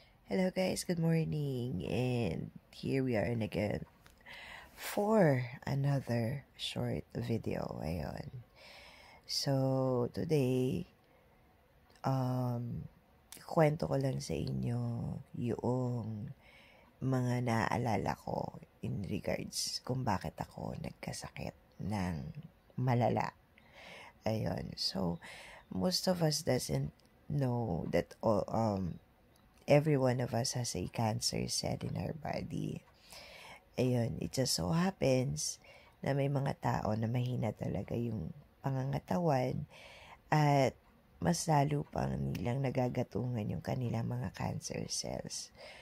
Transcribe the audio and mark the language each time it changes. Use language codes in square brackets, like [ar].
[en] Hello guys, good morning. And here we are again for another short video. Ayun. [tl] So, today, kwento ko lang sa inyo yung mga naaalala ko in regards kung bakit ako nagkasakit ng malala. Ayun. [en] So, most of us doesn't know that every one of us has a cancer cell in our body. [tl] Ayun, [en] it just so happens [tl] na may mga tao na mahina talaga yung pangangatawan at mas lalo pang nilang nagagatungan yung kanilang mga cancer cells.